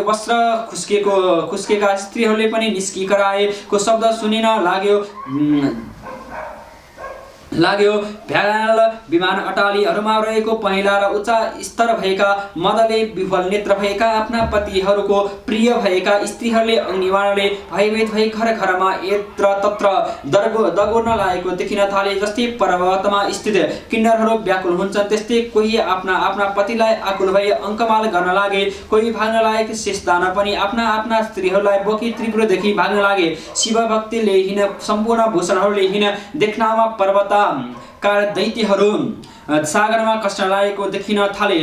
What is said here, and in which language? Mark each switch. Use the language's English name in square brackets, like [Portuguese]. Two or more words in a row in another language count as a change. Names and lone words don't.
[Nepali] वस्त्र खुस्केका स्त्रीहरूले पनि निस्की कराएको शब्द सुनिन लाग्यो। भ्याल विमान अटालीहरूमा रहेको पहेँला र उच्च स्तर भएका मदले विफल नेत्र भएका आफ्ना पतिहरूको प्रिय भएका स्त्रीहरूले अग्निबाणले भयभीत भई घर घरमा यत्र तत्र दगोर्न लागेको देखिन थाले। जस्तै पर्वतमा स्थित किन्नरहरू व्याकुल हुन्छन् त्यस्तै कोही आफ्ना आफ्ना पतिलाई आकुल भई अङ्कमाल गर्न लागे। कोही भाग्न लागेको शेष दान पनि आफ्ना आफ्ना स्त्रीहरूलाई बोकी त्रिपुरदेखि भाग्न लागे। शिव भक्तिले हिँड सम्पूर्ण भूषणहरूले हिँड देख्नमा पर्वत कार दैत्यहरू सागरमा कष्ट लागेको देखिन थाले।